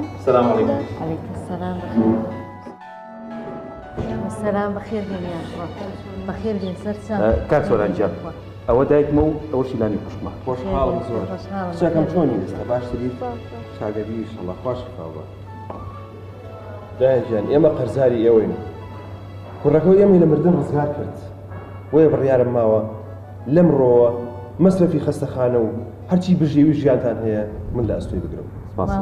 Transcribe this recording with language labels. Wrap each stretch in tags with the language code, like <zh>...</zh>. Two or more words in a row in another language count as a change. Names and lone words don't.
<ar>سلام علیکم. علیکم السلام بخیر.</ar> <ckb>سلام بخیر بینیان بخیر بین سەر کاک سۆرانجان ئەوە دایکمە و ئەوە شیلانی خوشمە خۆشحاڵم زۆر قسەکەم چۆنی ئێستا باشتری چاگەبی ئینشەڵڵا خۆش بخەوە دایان ئێمە قەرزاری ئێوەین کوڕەکەی ئێمەی لە مردن ڕزگار کرد وەیە بڕیارم ماوە لەمڕۆوە مەسرەفی خەستەخانە و هەرچی بژێوی ژیانتان هەیە من لە ئەستۆی بگرم</ckb>